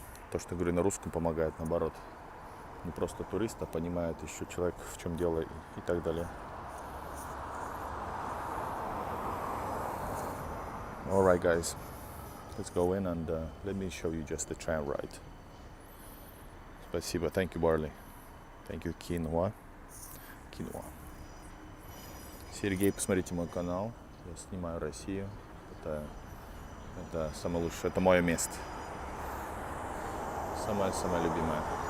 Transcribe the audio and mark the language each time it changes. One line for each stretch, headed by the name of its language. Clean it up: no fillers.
Russian: То, что говорю на русском, помогает наоборот. Не просто турист, а понимает еще человек, в чем дело и так далее.
English: Alright guys, let's go in and let me show you just the tram ride. Спасибо, thank you, Barley. Thank you, Киноа.
Russian: Сергей, посмотрите мой канал. Я снимаю Россию. Это самое лучшее, это мое место. Самое любимое.